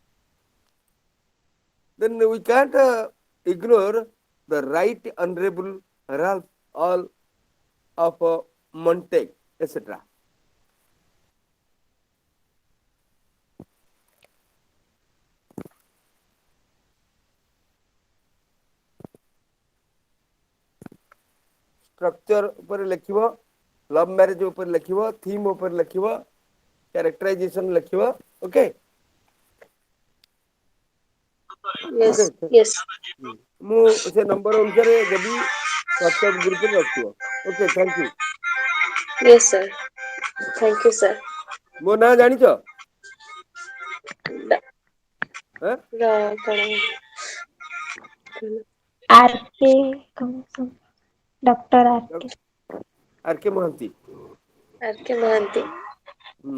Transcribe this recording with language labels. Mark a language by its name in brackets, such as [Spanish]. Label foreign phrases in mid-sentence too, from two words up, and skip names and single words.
[English] Then we can't ignore the Right Honorable Ralph All of Montag, etc. [Odia] Structure ଉପରେ ଲେଖିବ, [English] love marriage [Odia] ଉପରେ ଲେଖିବ, theme ଉପରେ ଲେଖିବ, characterization ଲେଖିବ, [English] okay? Yes, Okay. yes, [Odia] ମୁଁ ସେ ନମ୍ବର ଅନୁସାରେ ଦେବି WhatsApp ଗ୍ରୁପରେ ରଖିବ। [English] Okay, thank you. yes, sir. Thank you, sir. [Odia] ମୋ ନାଁ ଜାଣିଛ? ଡ- ଆଁ? କଣ ଆରକେ ଡକ୍ଟର ଆରକେ। ଆର୍.କେ. ମହାନ୍ତି। ଆରକେ ମହାନ୍ତି। ହୁଁ